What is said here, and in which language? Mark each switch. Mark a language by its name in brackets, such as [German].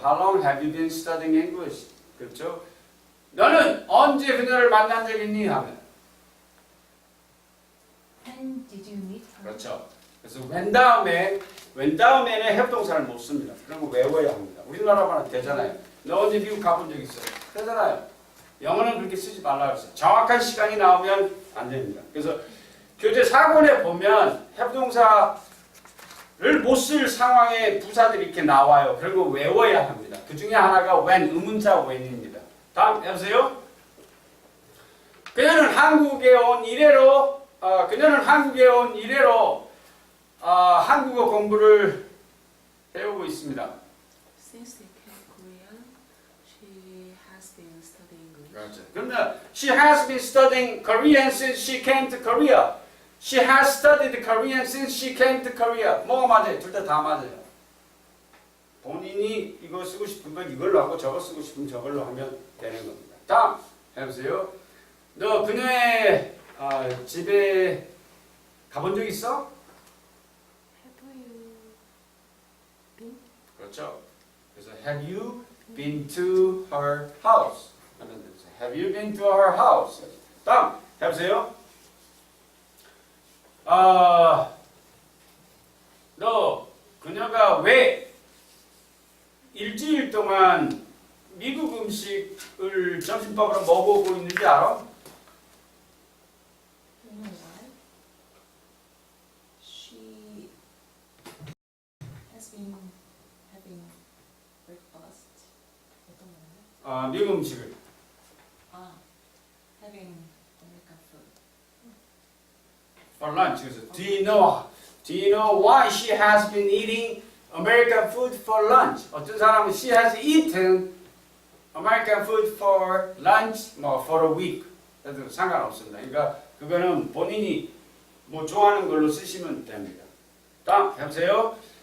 [English] How long have you been studying English? [Korean] 그렇죠. 너는 언제 그녀를 만난 적 있니? 하면 [English] When did you meet her? [Korean] 그렇죠. 그래서 when 다음에는 have 동사를 못 씁니다. 그런 거 외워야 합니다. 우리나라만 되잖아요. 너 언제 미국 가본 적 있어? 되잖아요. 영어는 그렇게 쓰지 말라 그랬어요. 정확한 시간이 나오면 안 됩니다. 그래서 교재 4권에 보면 have 동사를 못 쓸 상황에 부사들이 이렇게 나와요. 그런 거 외워야 합니다. 그 중에 하나가 when, 의문사 when입니다. 다음 해보세요. 그녀는 한국에 온 이래로 한국어 공부를 해오고 있습니다. [English] Since they came to Korea, she has been studying English. [Korean] 그렇죠. 그러면 [English] she has been studying Korean since she came to Korea. She has studied Korean since she came to Korea. [Korean] 뭐가 맞아요? 둘 다 맞아요. 본인이 이거 쓰고 싶으면 이걸로 하고 저거 쓰고 싶으면 저걸로 하면 되는 겁니다. 다음 해보세요. 너 그녀의 집에 가본 적 있어? [English] Have you been? [Korean] 그렇죠. 그래서 [English] have you been to her house? [Korean] 하면 되죠. [English] Have you been to her house? [Korean] 다음 해보세요. 너 그녀가 왜 일주일 동안 미국 음식을 점심밥으로 먹어보고 있는지 알아? [English] You know why? She has been having breakfast. [Korean] 어떤 건가요? 미국 음식을. [English] Having American food. For lunch. [Korean] 그래서 [English] do you know why she has been eating American food for lunch? 어떤 사람은 she has eaten American food for lunch, for a week. [Korean] 그래도 상관없습니다. 그러니까 그거는 본인이 뭐 좋아하는 걸로 쓰시면 됩니다. 다음 해보세요.